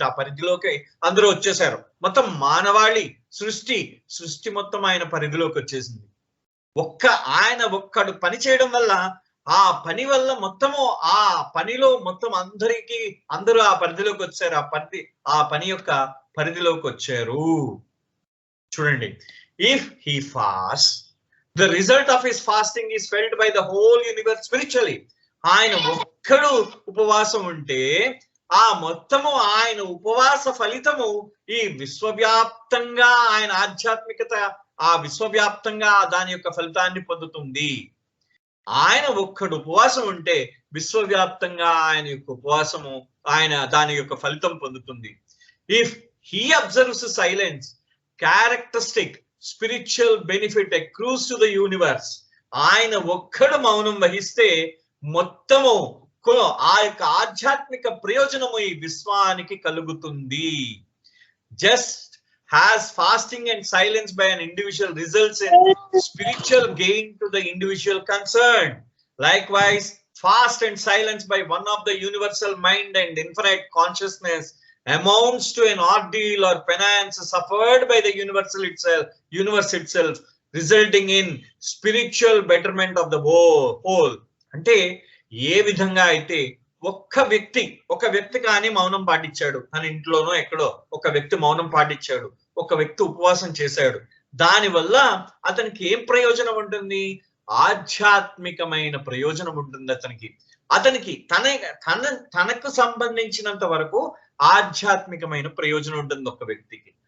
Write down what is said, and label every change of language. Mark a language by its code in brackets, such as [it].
[te] ఆ పరిధిలోకి అందరూ వచ్చేసారు. మొత్తం మానవాళి సృష్టి మొత్తం ఆయన పరిధిలోకి వచ్చేసింది. ఆయన ఒక్కడు పని చేయడం వల్ల, ఆ పని వల్ల మొత్తము, ఆ పనిలో మొత్తం అందరూ ఆ పరిధిలోకి వచ్చారు. ఆ పని యొక్క పరిధిలోకి వచ్చారు. [en] చూడండి, if he fast, the result of his fasting is felt by the whole universe spiritually. [te] ఆయన ఒక్కడు ఉపవాసం ఉంటే ఆ మొత్తము ఆయన ఉపవాస ఫలితము ఈ విశ్వవ్యాప్తంగా ఆయన ఆధ్యాత్మికత, ఆ విశ్వవ్యాప్తంగా దాని యొక్క ఫలితాన్ని పొందుతుంది. ఆయన ఒక్కడు ఉపవాసం ఉంటే విశ్వవ్యాప్తంగా ఆయన యొక్క ఉపవాసము, ఆయన దాని యొక్క ఫలితం పొందుతుంది. [en] If he observes silence, characteristic spiritual benefit accrues to the universe. [te] ఆయన ఒక్కడు మౌనం వహిస్తే మొత్తము ఆ యొక్క ఆధ్యాత్మిక ప్రయోజనము ఈ విశ్వానికి కలుగుతుంది. [en] Just as fasting and silence by an individual results in spiritual gain to the individual concerned, likewise fast and silence by one of the universal mind and infinite consciousness amounts to an ordeal or penance suffered by the universe itself, resulting in spiritual betterment of the whole. [te] అంటే ఏ విధంగా అయితే ఒక వ్యక్తి కానీ మౌనం పాటించాడు, తన ఇంట్లోనో ఎక్కడో ఒక వ్యక్తి మౌనం పాటించాడు, ఒక వ్యక్తి ఉపవాసం చేశాడు, దానివల్ల అతనికి ఏం ప్రయోజనం ఉంటుంది? ఆధ్యాత్మికమైన ప్రయోజనం ఉంటుంది. అతనికి తనకు సంబంధించినంత వరకు ఆధ్యాత్మికమైన ప్రయోజనం ఉంటుంది ఒక వ్యక్తికి.